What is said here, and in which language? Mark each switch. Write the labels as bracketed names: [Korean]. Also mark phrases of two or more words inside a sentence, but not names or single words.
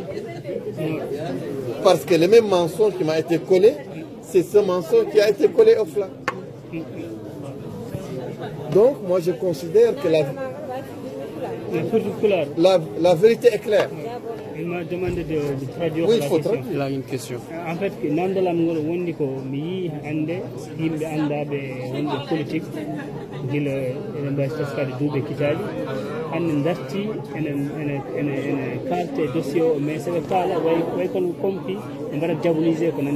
[French] Parce que le même mensonge qui m'a été collé, c'est ce mensonge qui a été collé aux flammes. Donc, moi, je considère que la vérité est claire. Il m'a demandé de traduire oui, la question. Il a une question. En fait, [Fula] nandalam ngol wondi ko mi yi hande yimbe andabe wonde politique gila ene mbawi teskade duuɓe kitali hande darti ene kalte dossier o mais seɓe kaala way kono kompi ɓe mbaɗa diabolisé ko